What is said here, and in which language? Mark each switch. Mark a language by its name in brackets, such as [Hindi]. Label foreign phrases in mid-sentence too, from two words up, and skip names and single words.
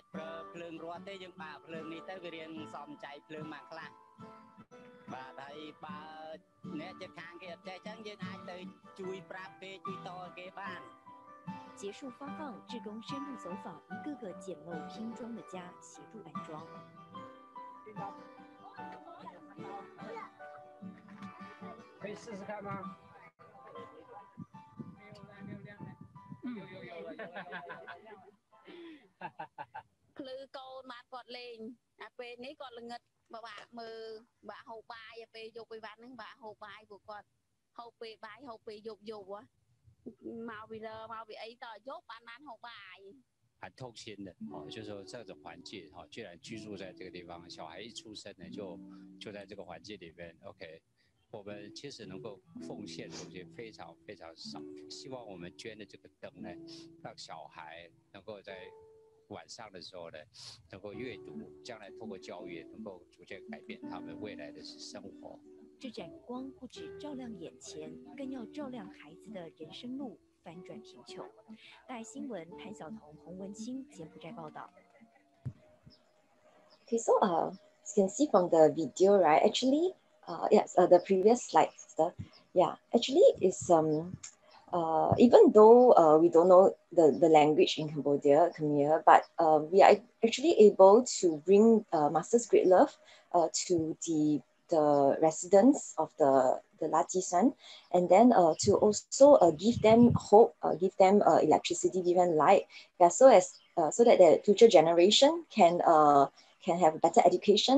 [Khmer] ច់ប្រើភ្លើងរត់ទេយើងបើកភ្លើងនេះទៅវារៀងសំចៃភ្លើងមកខ្លះបាទហើយបើអ្នកជិតខាងគេអត់ចេះអញ្ចឹងយើងអាចទៅជួយប្រាប់គេជួយតគេបាន [Chinese] 结束发放，志工深入走访一个个简陋拼装的家，协助安装。可以试试看吗？ [Khmer] ភ្លឺកូនបានគាត់លេងអាពេលនេះគាត់ល្ងិតបាក់មើលបាក់ហូបបាយពេលយកពីវត្តហ្នឹងបាក់ហូបបាយពួកគាត់ហូបពេលបាយហូបពេលយប់មកពីលើមកពីអីតយប់បានហូបបាយ [Chinese] 很痛心的就是说这种环境居然居住在这个地方，小孩一出生呢就在这个环境里面 ，OK。我们其实能够奉献的东西非常非常少，希望我们捐的这个灯呢，让小孩能够在晚上的时候呢，能够阅读，将来通过教育能够逐渐改变他们未来的生活。这盏光不只照亮眼前，更要照亮孩子的人生路，翻转贫穷。大爱新闻潘晓彤、洪文清柬埔寨报道。 [English] Okay, so you can see from the video, right? Actually, yes, the previous slide, sister. Yeah, actually, it's even though we don't know the language in Cambodia, Khmer, but we are actually able to bring Master's great love to the residents of the Latisan, and then to also give them hope, give them electricity, give them light, yeah, so that the future generation can have better education.